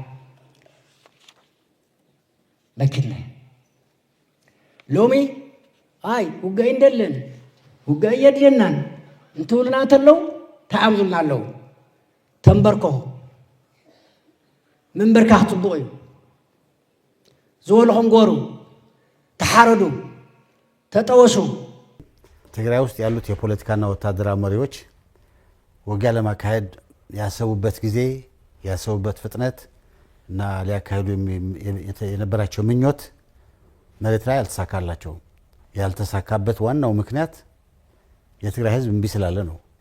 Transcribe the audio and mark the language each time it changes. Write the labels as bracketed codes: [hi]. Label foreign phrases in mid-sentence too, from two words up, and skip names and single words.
[ti] መኪና ሎሚ ኣይ ውግእ እንደለን ውግእ የድልየናን እንትብሉና ተለው ተኣምዙልና ኣለዉ ተንበርኮ ምንበርካኽ ጽቡቕ እዩ ዝበልኹም ጎሩ ተሓረዱ ተጠወሱ [am] ትግራይ ውስጥ ያሉት የፖለቲካና ወታደራዊ መሪዎች ውጊያ ለማካሄድ ያሰቡበት ጊዜ ያሰቡበት ፍጥነት እና ሊያካሄዱ የነበራቸው ምኞት መሬት ላይ አልተሳካላቸውም። ያልተሳካበት ዋናው ምክንያት የትግራይ ህዝብ እምቢ ስላለ ነው።